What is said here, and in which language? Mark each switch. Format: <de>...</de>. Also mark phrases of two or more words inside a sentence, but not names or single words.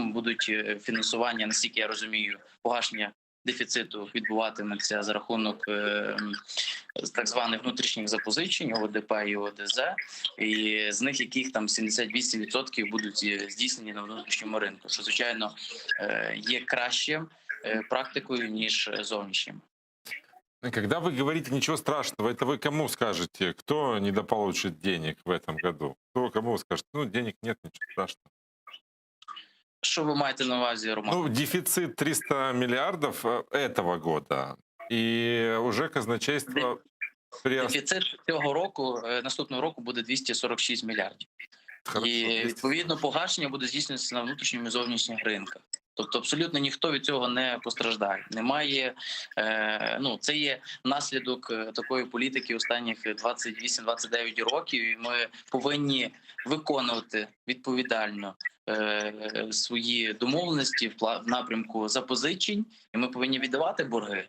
<uk>Будуть фінансування, наскільки я розумію, погашення дефіциту відбуватиметься за рахунок так званих внутрішніх запозичень ОВДП і ОДЗ, і з них яких там 78% будуть здійснені на внутрішньому ринку, що, звичайно, є кращим практикою, ніж зовнішнім.</uk> <ru>Когда вы говорите «ничего страшного», это вы кому скажете? Кто недополучит денег в этом году? Кто кому скажет? Денег нет, ничего страшного.</ru> <uk>Що ви маєте на увазі, Роман?</uk> <ru>Дефицит 300 миллиардов этого года. И уже казначейство...</ru> <uk>Дефіцит цього року, наступного року буде 246 мільярдів.</uk> <ru>Хорошо.</ru> <uk>І, відповідно, погашення буде здійснюватися на внутрішньому і зовнішніх ринках. Тобто абсолютно ніхто від цього не постраждає. Немає, це є наслідок такої політики останніх 28-29 років, і ми повинні виконувати відповідально свої домовленості в напрямку запозичень, і ми повинні віддавати борги.</uk>